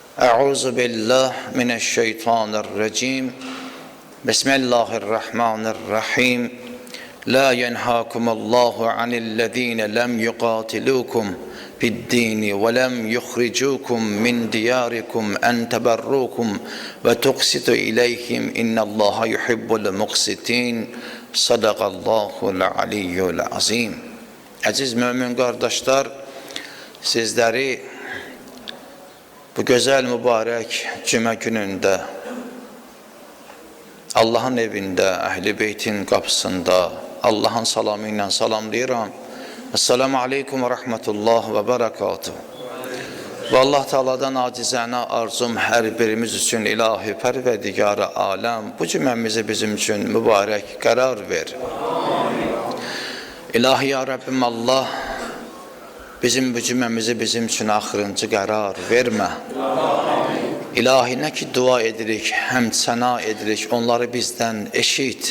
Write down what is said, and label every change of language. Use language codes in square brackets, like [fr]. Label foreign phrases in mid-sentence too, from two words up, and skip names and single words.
[ar] أعوذ بالله من الشيطان الرجيم. بسم الله الرحمن الرحيم. لا ينهاكم الله عن الذين لم يقاتلوكم في الدين ولم يخرجوكم من دياركم أن تبروهم وتقسطوا إليهم إن الله يحب المقسطين. صدق الله العلي العظيم. [tr] Aziz mümin kardeşler, sizleri bu güzel mübarek [az] cümə günündə Allah'ın evində, Əhl-i Beytin qapısında Allah'ın salamı ilə salamlayıram. [ar] السلام عليكم ورحمة الله وبركاته. [az] Ve Allah Teala'dan acizənə arzum hər birimiz üçün ilahi pərverdigarı aləm bu cüməmizi bizim üçün mübarək qərar ver. İlahi ya Rabbim Allah, bizim bu cüməmizi bizim üçün axırıncı qərar vermə. İlahi, nə ki dua edirik, həmd səna edirik, onları bizdən eşit.